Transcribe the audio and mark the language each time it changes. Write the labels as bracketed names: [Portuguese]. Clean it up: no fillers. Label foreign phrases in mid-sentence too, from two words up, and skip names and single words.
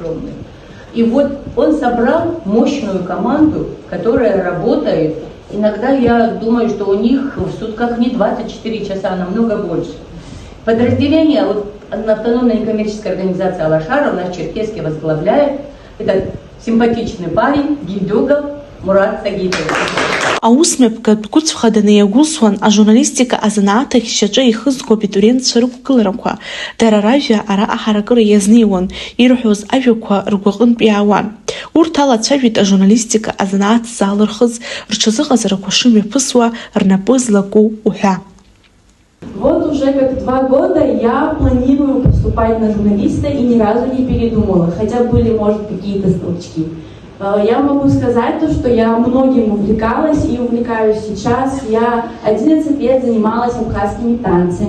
[Russian] И вот он собрал мощную команду, которая работает. Иногда я думаю, что у них в сутках не 24 часа, а намного больше. Подразделение автономной некоммерческой организации «Алашара» у нас в Черкесске возглавляет этот симпатичный парень Гильдюгов Мурат Сагитович. [Abkhazian] Аусмҩаԥга дгәыцәхаданы иагәылсуан ажурналистика азанааҭ ахьшьаҿы ихызго абитуриентцәа рықәгыларақәа. Дара ражәа ара аҳаракыра иазнеиуан, ирҳәоз ажәақәа ргәаҟынтә иаауан. Урҭ алацәажәеит ажурналистика азанааҭ заалырхыз, рҽазыҟазарақәа шымҩаԥысуа, рнапы злаку уҳәа. [Russian] Вот уже как 2 года я планирую поступать на журналиста и ни разу не передумала, хотя были, может, какие-то толчки. Я могу сказать то, что я многим увлекалась и увлекаюсь сейчас. Я 11 лет занималась абхазскими танцами.